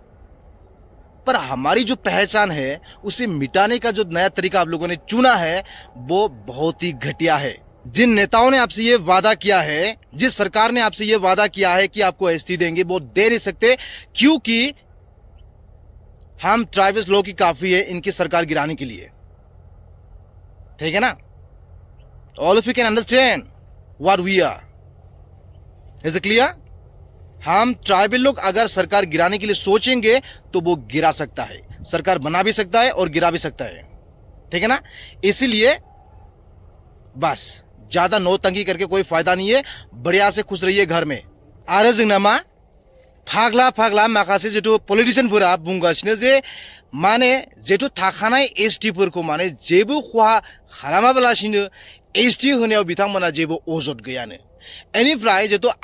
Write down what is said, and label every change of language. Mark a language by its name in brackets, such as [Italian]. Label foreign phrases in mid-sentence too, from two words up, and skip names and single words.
[Hindi] पर हमारी जो पहचान है उसे मिटाने का जो नया तरीका आप लोगों ने चुना है वो बहुत ही घटिया है। जिन नेताओं ने आपसे ये वादा किया है, जिस सरकार ने आपसे ये वादा किया है कि आपको ST देंगे, वो दे नहीं सकते, क्योंकि हम ट्राइबल्स लोग की काफी है इनकी सरकार गिराने के लिए, ठीक है ना? [English] All of you can understand what we are. Is it clear? [Hindi] हम ट्राइबल लोग अगर सरकार गिराने के लिए सोचेंगे तो वो गिरा सकता है, सरकार बना भी सकता है और गिरा भी सकता है, ठीक है ना? इसीलिए बस ज्यादा नौतंगी करके कोई फायदा नहीं है, बढ़िया से खुश रहिए घर में। [Bodo] आरो जोंना मा फाग्ला माखासे जिथु पलिटिशियानफोरा बुंगासिनो जे माने जिथु थाखानाय ST फोरखौ माने जेबो खहा खालामाबालासिनो ST होनायाव बिथांमोना जेबो अजद गैयानो। एनिफ्राय जिथु